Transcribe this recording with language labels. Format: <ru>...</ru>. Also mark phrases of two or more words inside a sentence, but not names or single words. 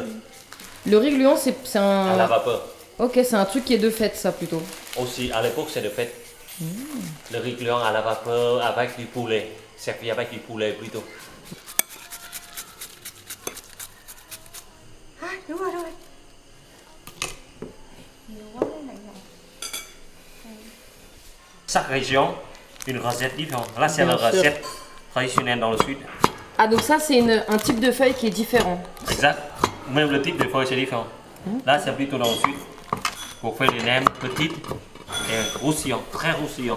<fr>Le riz gluant, c'est À la un... vapeur. Ok, c'est un truc qui est de fête, ça, plutôt. Aussi, à l'époque, c'est de fait. Le riz gluant à la vapeur avec du poulet. Servi avec du poulet plutôt. À,</fr> <vi>đúng rồi. Nhiều quá cái này này.</vi> <fr>Chaque région, une recette différente. Là, c'est Bien la sûr. recette traditionnelle dans le sud. Ah, donc ça, c'est un type de feuille qui est différent. Exact. Même le type de feuille, c'est différent. Là, c'est plutôt dans le sud. Pour faire des nems petites et roussillants, très roussillants.</fr>